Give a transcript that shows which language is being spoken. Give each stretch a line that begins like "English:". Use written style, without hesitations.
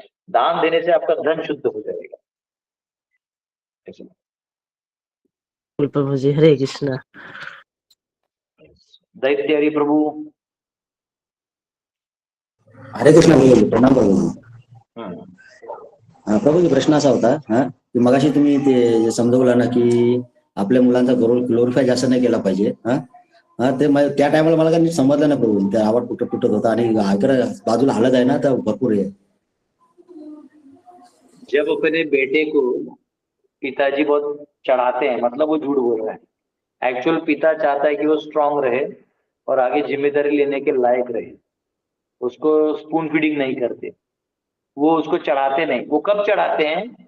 Hindi: दान देने से आपका धन शुद्ध हो जाएगा। प्रभु जी, हरे कृष्णा। दैत्य हरि प्रभु। हरे कृष्णा प्रभू, प्रणाम प्रभू।
Marathi: प्रभू, प्रश्न असा होता की मगाशी तुम्ही ते समजवलं ना की आपल्या मुलांचा ग्लोरिफाय जास्त नाही केला पाहिजे. ते त्या टायमाला मला काही समजलं नाही प्रभू. त्या आवाज तुटत होता आणि बाजूला हलत आहे ना, तर भरपूर आहे.
Hindi: जब अपने बेटे को पिताजी बहुत चढ़ाते हैं, मतलब वो झूठ बोल रहा है। एक्चुअल पिता चाहता है कि वो स्ट्रांग रहे और आगे जिम्मेदारी लेने के लायक रहे। उसको स्पून फीडिंग नहीं करते, वो उसको चढ़ाते नहीं। वो कब चढ़ाते हैं?